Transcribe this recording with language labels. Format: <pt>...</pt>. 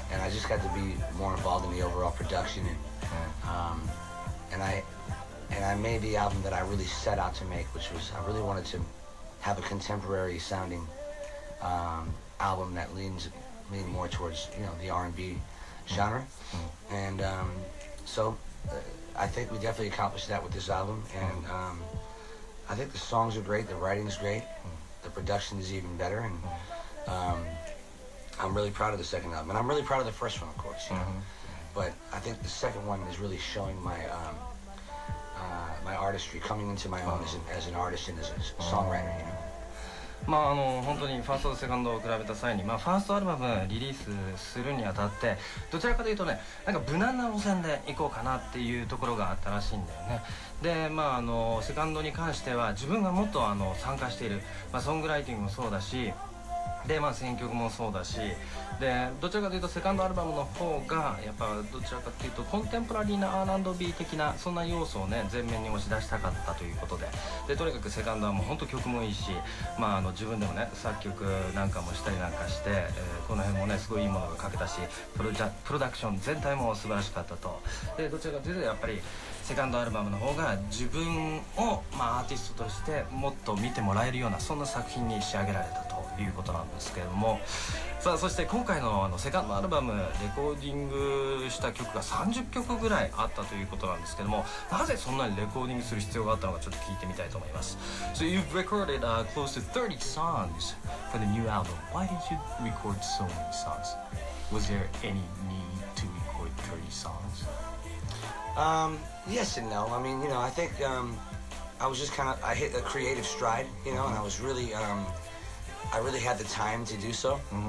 <en>just got to be more involved in the overall production, and I made the album that I really set out to make, which was I really wanted to have a contemporary sounding album that lean more towards the R&B genre, and so I think we definitely accomplished that with this album, and I think the songs are great, the writing's great, the production is even better, and I'm really proud of the second album, and I'm really proud of the first one, of course, but I think the second one is really showing my my artistry, coming into my own as an artist and as a songwriter,</en> <ja>本当にファーストとセカンドを比べた際に、ファーストアルバムリリースするにあたってどちらかというとね、なんか無難な路線で行こうかなっていうところがあったらしいんだよね。でセカンドに関しては自分がもっと参加している、ソングライティングもそうだし、で選曲もそうだし、でどちらかというとセカンドアルバムの方がやっぱどちらかというとコンテンポラリーな R&B 的なそんな要素をね前面に押し出したかったということで、とにかくセカンドはもう本当曲もいいし、自分でもね作曲なんかもしたりなんかして、この辺もねすごいいいものが書けたし、プロダクション全体も素晴らしかったと。でどちらかというとやっぱりセカンドアルバムの方が自分を、アーティストとしてもっと見てもらえるようなそんな作品に仕上げられたということなんですけれども、さあそして今回のセカンドアルバムレコーディングした曲が30曲ぐらいあったということなんですけども、なぜそんなにレコーディングする必要があったのかちょっと聞いてみたいと思います。</ja> <en>So you've recorded close to 30 songs for the new album. Why did you record so many songs? Was there any need to record 30 songs? Yes and no. I mean, I think I was just I hit a creative stride, and I was really I really had the time to do so.</en>